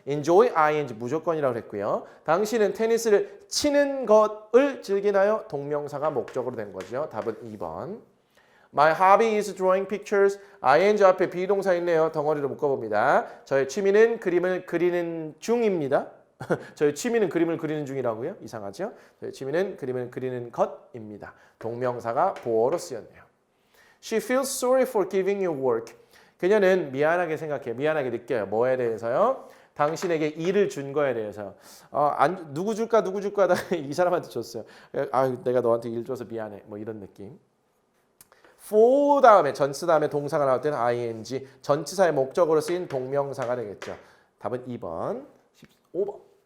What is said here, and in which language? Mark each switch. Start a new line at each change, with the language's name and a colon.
Korean: Enjoy ing 무조건이라고 했고요. 당신은 테니스를 치는 것을 즐기나요? 동명사가 목적으로 된 거죠. 답은 2번.
English: My hobby is drawing pictures.
Korean: ing 앞에 비동사 있네요. 덩어리로 묶어봅니다. 저의 취미는 그림을 그리는 중입니다. 저의 취미는 그림을 그리는 중이라고요? 이상하죠? 저의 취미는 그림을 그리는 것입니다. 동명사가 보어로 쓰였네요.
English: She feels sorry for giving you work.
Korean: 그녀는 미안하게 생각해요. 미안하게 느껴요. 뭐에 대해서요? 당신에게 일을 준 거에 대해서. 누구 줄까 하다 이 사람한테 줬어요. 내가 너한테 일 줘서 미안해. 뭐 이런 느낌. for 다음에 전치사 다음에 동사가 나올 때는 ing 전치사의 목적으로 쓰인 동명사가 되겠죠. 답은 2번. 15번.